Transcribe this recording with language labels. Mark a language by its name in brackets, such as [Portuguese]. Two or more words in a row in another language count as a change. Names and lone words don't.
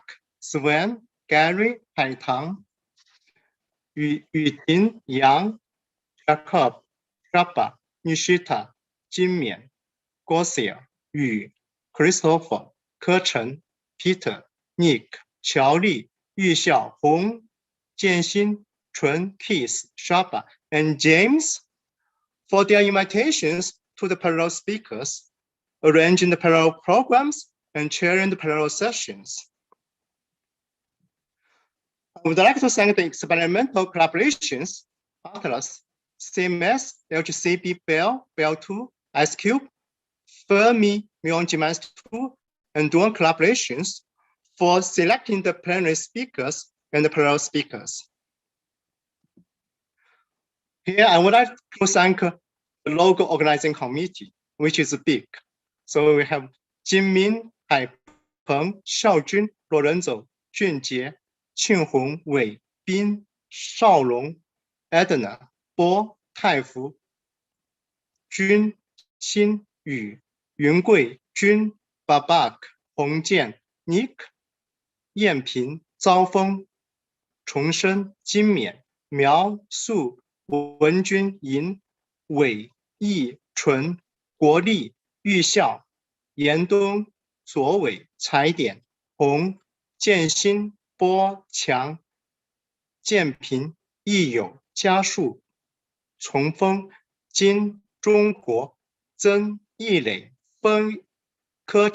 [English] Sven, Gary, 海棠、雨婷、杨、Jacob, Shaba, Nishita, 金冕、Gosia, 宇、Christopher, 柯晨、Peter, Nick, 乔丽、玉孝、洪、建新、纯、Kiss, Shaba, and James for their invitations to the parallel speakers, arranging the parallel programs and chairing the parallel sessions. I would like to thank the experimental collaborations, Atlas, CMS, LGCB, Bell, Bell2, IceCube, Fermi, Muon-G-2, and Dual collaborations for selecting the plenary speakers and the parallel speakers. Here, I would like to thank the local organizing committee, which is big. So we have Jinmin, Haipeng, Xiaojun, Lorenzo, Junjie, Qinghong, Wei, Bin, Shaolong, Edna, Bo, Taifu, Jun, Xin, Yu, Yungui, Jun, Babak, Hongjian, Nick, Yanping, Zaofeng, Chongsheng, Jinmian, Miao, Su, 文君、银、伟、义、纯、国立、玉孝、严东、左伟、财典、洪、建新、波、强、建平、义友、家树、崇峰、金、中国、曾、义磊、分、柯